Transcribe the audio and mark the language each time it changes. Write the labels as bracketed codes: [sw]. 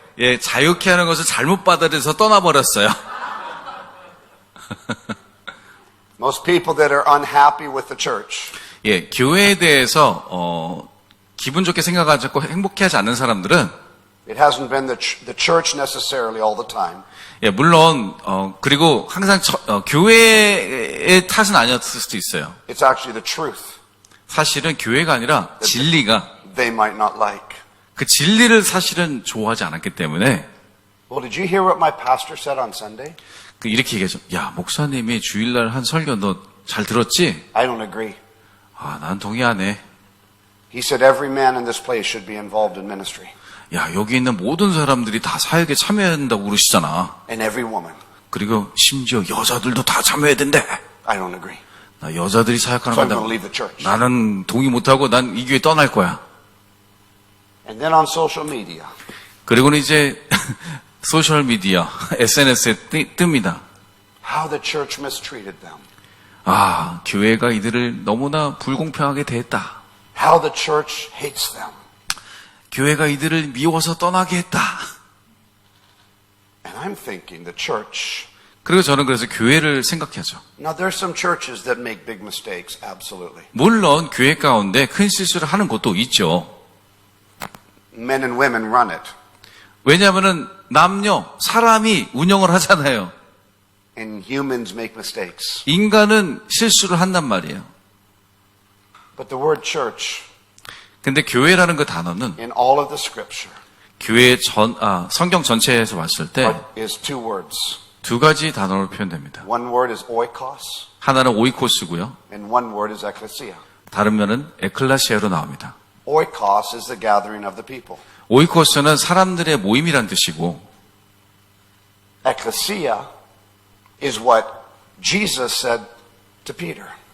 [ko] 예, 자유케 하는 것을 잘못 받아들여서 떠나버렸어요. [en] Most people that are unhappy with the church, [ko] 예, 교회에 대해서 기분 좋게 생각하지 않고 행복해하지 않는 사람들은 [en] it hasn't been the church necessarily all the time. [ko] 예, 물론 그리고 항상 교회의 탓은 아니었을 수도 있어요. [en] It's actually the truth [ko] 사실은 교회가 아니라 진리가 [en] they might not like. [ko] 그 진리를 사실은 좋아하지 않았기 때문에 [en] Well, did you hear what my pastor said on Sunday? [ko] 이렇게 얘기하죠. 야, 목사님이 주일날 한 설교 너 잘 들었지? [en] I don't agree. [ko] 난 동의 안 해. [en] He said every man in this place should be involved in ministry. [ko] 야, 여기 있는 모든 사람들이 다 사역에 참여해야 된다고 그러시잖아. [en] And every woman. [ko] 그리고 심지어 여자들도 다 참여해야 된대. [en] I don't agree. [ko] 나 여자들이 사역하는 [en] So I'm [ko] 건데 [en] going to leave the church. [ko] 나는 동의 못하고 난 이 교회 떠날 거야. [en] And then on social media, [ko] 그리고는 이제 소셜미디어, SNS에 뜹니다. [en] how the church mistreated them. [ko] 교회가 이들을 너무나 불공평하게 대했다. [en] How the church hates them. [ko] 교회가 이들을 미워서 떠나게 했다. [en] And I'm thinking the church. [ko] 그리고 저는 그래서 교회를 생각하죠. [en] Now there's some churches that make big mistakes, absolutely. [ko] 물론 교회 가운데 큰 실수를 하는 곳도 있죠. [en] Men and women run it. [ko] 왜냐하면은 사람이 운영을 하잖아요. [en] And humans make mistakes. [ko] 인간은 실수를 한단 말이에요. [en] But the word church, [ko] 근데 교회라는 그 단어는 [en] in all of the scripture, [ko] 교회 성경 전체에서 봤을 때 [en] is two words. [ko] 두 가지 단어로 표현됩니다. [en] One word is oikos, [ko] 하나는 오이코스고요. [en] and one word is ecclesia. [ko] 다른 면은 에클라시아로 나옵니다. [en] Oikos is the gathering of the people. [ko] 오이코스는 사람들의 모임이란 뜻이고 [en] Ecclesia is what Jesus said to Peter.